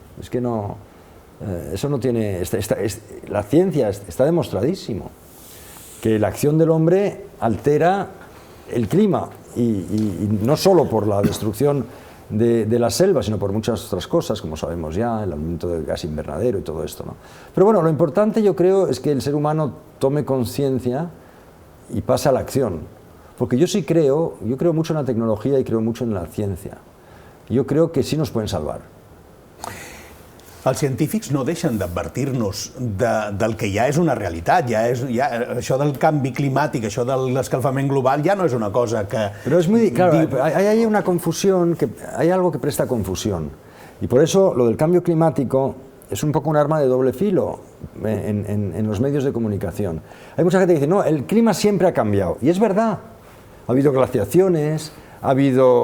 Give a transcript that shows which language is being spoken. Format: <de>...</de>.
<es>Es que no, eso no tiene... la ciencia está demostradísimo que la acción del hombre altera el clima y no solo por la destrucción de la selva, sino por muchas otras cosas, como sabemos ya, el aumento del gas invernadero y todo esto, ¿no? Pero bueno, lo importante yo creo es que el ser humano tome conciencia y pase a la acción, porque yo creo mucho en la tecnología y creo mucho en la ciencia. Yo creo que sí nos pueden salvar.</es> <ca>Els científics no deixen d'advertir-nos del que ja és una realitat, això del canvi climàtic, això de l'escalfament global ja no és una cosa que...</ca> <es>Pero es muy... Claro, hay una confusión, hay algo que presta confusión. Y por eso lo del cambio climático es un poco un arma de doble filo en los medios de comunicación. Hay mucha gente que dice, no, el clima siempre ha cambiado. Y es verdad. Ha habido glaciaciones, ha habido...</es>